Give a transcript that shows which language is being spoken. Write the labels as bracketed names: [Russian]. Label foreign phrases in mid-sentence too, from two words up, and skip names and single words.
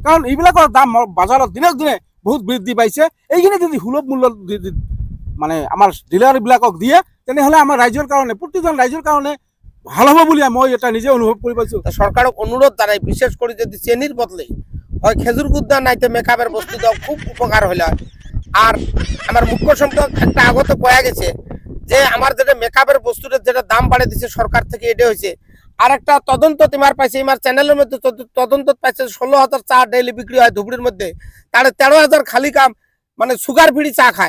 [Assamese] কাৰণ এইবিলাকৰ দাম বজাৰত দিনক দিনে বহুত বৃদ্ধি পাইছে। এইখিনি যদি সুলভ মূল্যত মানে আমাৰ ডিলাৰ বিলাকক দিয়ে তেনেহলে আমাৰ ৰাইজৰ কাৰণে, প্ৰতিজন ৰাইজৰ কাৰণে ভাল হ'ব বুলি মই এটা নিজে অনুভৱ কৰি পাইছো। [Bangla] সরকারক অনুরোধ জানাই, বিশেষ করে যদি চেনির বদলে হয় খেজুর গুড় দাও, নাইতে মেকআপের বস্তু দাও, খুব উপকার হইল। আর আমার মুখ্য সম্পাদক একটা আগত কয়া গেছে যে আমার যেটা মেকআপের বস্তুটার যেটা দাম বাড়ে দিচ্ছে সরকার থেকে, এটা হয়েছে। আর একটা তদন্ত তোমার পাইছে, আমার চ্যানেলের মধ্যে তদন্ত পাইছে 16,000 চা ডেইলি বিক্রি হয় ধুবুরির মধ্যে, তাহলে 13,000 খালি কাম মানে [English] sugar free [Bangla] চা খায়।